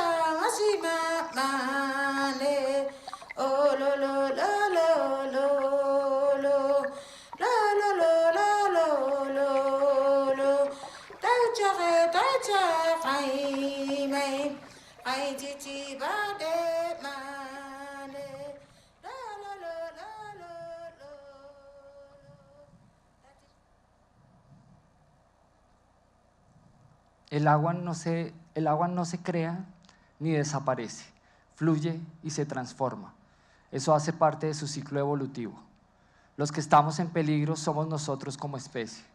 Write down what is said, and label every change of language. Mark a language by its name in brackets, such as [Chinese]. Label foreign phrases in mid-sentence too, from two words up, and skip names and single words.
[Spanish] masima mane, oh lo lo lo lo lo lo, lo lo lo lo lo lo lo, taucha fai me, ai chichi bade mane, lo lo lo lo lo lo. El agua no se crea ni desaparece, fluye y se transforma. Eso hace parte de su ciclo evolutivo. Los que estamos en peligro somos nosotros como especie.